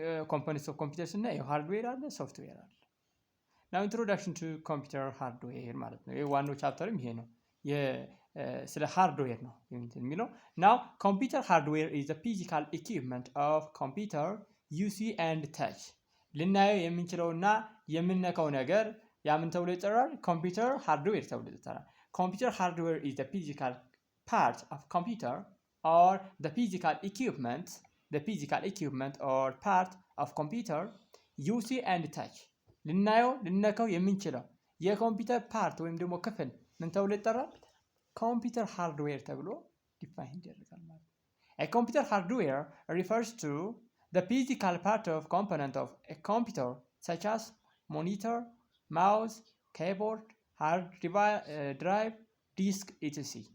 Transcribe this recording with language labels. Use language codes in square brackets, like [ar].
[en] components of computers [am] እና ሃርድዌር አለ ሶፍትዌር አለ። [en] now introduction to computer hardware [am] ማለት ነው። ዋናው ቻፕተርም ይሄ ነው። ስለ ሃርድዌር ነው የሚለው። [en] now computer hardware is the physical equipment of computer you see and touch. [am] ልናየው የምንችለውና የምንነካው ነገር ያ ምን ተብሎ ይጠራል? ኮምፒውተር ሃርድዌር ተብሎ ይጠራል። [en] computer hardware is the physical part of computer or the physical equipment or part of computer you see and touch. [am] ልናየው ልነካው የምንችለው የኮምፒውተር ፓርት ወይም ደግሞ ክፍል ምን ተብሎ ይጠራል? ኮምፒውተር ሃርድዌር ተብሎ ዲፋይን ይደረጋል ማለት ነው። [en] a computer hardware refers to the physical part of component of a computer such as monitor, mouse, keyboard, hard drive, disk etc.